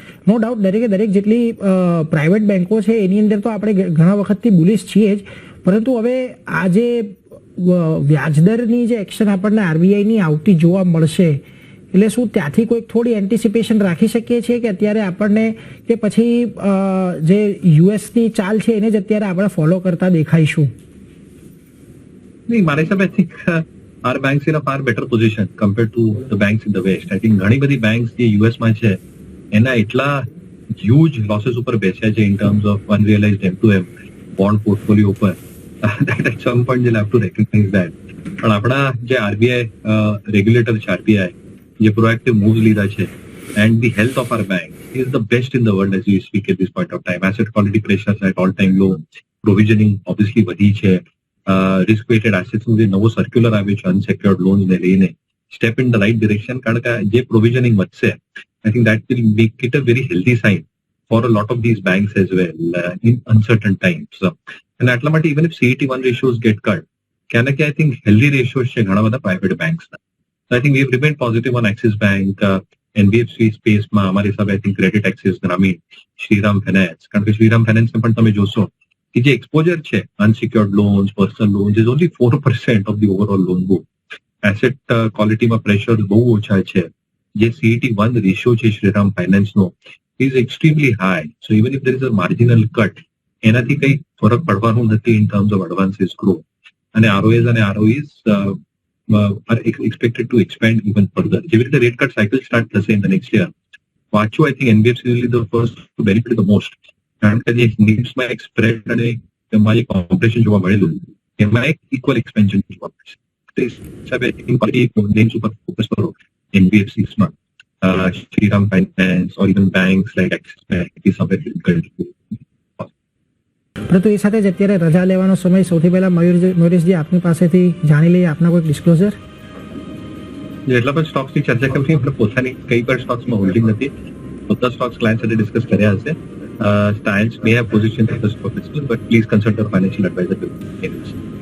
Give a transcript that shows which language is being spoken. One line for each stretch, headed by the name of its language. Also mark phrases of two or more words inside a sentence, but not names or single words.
English: no doubt
Gujarati: દરેક જેટલી પ્રાઇવેટ બેંકો છે એની અંદર તો આપણે ઘણા વખતથી બુલિશ છીએ જ, પરંતુ હવે આ જે વ્યાજદરની જે એક્શન આપણને આરબીઆઈની આવતી જોવા મળશે, એટલે શું ત્યાંથી કોઈક થોડી એન્ટિસિપેશન રાખી શકીએ છીએ કે અત્યારે આપણને, કે પછી જે યુએસની ચાલ છે એને જ અત્યારે આપણે ફોલો કરતા દેખાઈશું? નહીં, મારા હિસાબે
English: I think our banks in a far better position compared to the banks in the West. I think
Gujarati: ઘણી બધી banks જે યુએસમાં છે એના એટલા
English: huge losses
Gujarati: ઉપર બેસ્યા છે
English: in terms of unrealized M2M bond portfolio
Gujarati: ઉપર,
English: that at some point they'll have to recognize that.
Gujarati: પણ આપણા જે આરબીઆઈ રેગ્યુલેટર છે, આરબીઆઈ જે
English: proactive moves
Gujarati: લીધા છે,
English: and the health of our bank is the best in the world as we speak at this point of time. Asset quality pressures at all time low, provisioning obviously
Gujarati: વધી છે,
English: risk weighted assets
Gujarati: નું જે નવો સર્ક્યુલર આવ્યો છે
English: unsecured loans
Gujarati: ને લઈને,
English: step in the right direction.
Gujarati: કારણ કે જે પ્રોવિઝનિંગ વધશે
English: I think that will make it a very healthy sign for a lot of these banks as well in uncertain times. And at Lamati, even if CET1 ratios get cut, I think healthy ratios
Gujarati: છે ઘણા બધા
English: private banks. So I think we have remained positive on Axis Bank, NBFC space
Gujarati: માં અમારી હિસાબે
English: I think Credit Axis, Grameen, Shriram Finance.
Gujarati: કારણ કે Shriram Finance ને પણ તમે જોશો કે જે exposure છે
English: unsecured loans, personal loans is only 4% of the overall loan book. Asset quality
Gujarati: માં pressure બહુ ઓછા છે. જે CET1 ratio છે Shriram Finance નો
English: is extremely high. So even if there is a marginal cut,
Gujarati: એનાથી કઈ ફરક પડવાનું નથી
English: in terms of advances growth. અને ROAs અને ROEs are expected to expand even further.
Gujarati: જેવી રીતે
English: rate cut cycle start
Gujarati: થશે
English: in the next year. વાંચો I think NBFC will be the first to benefit the most.
Gujarati: કારણ કે જે NIMs માં એક spread અને એમાં જે compression જોવા મળેલું એમાં એક equal expansion જોવા મળશે. તે હિસાબે
English: I think
Gujarati: names ઉપર focus કરો NBFCs માં.
English: Shriram Finance or even banks like Axis Bank is somewhere will continue.
Gujarati: પરંતુ એ સાથે જ અત્યારે રજા લેવાનો સમય સૌથી પહેલા મયુરેશજી આપની પાસેથી જાણી લઈએ આપના કોઈ ડિસ્ક્લોઝર. જેટલા પણ સ્ટોક્સની ચર્ચા કરવી આપણે પોતાની કઈ પણ સ્ટોક્સમાં હોલ્ડિંગ નથી. બધા સ્ટોક્સ ક્લાયન્ટ સાથે ડિસ્કસ કર્યા હશે.
English: Clients may have positions in the stock, but please consult your financial advisor.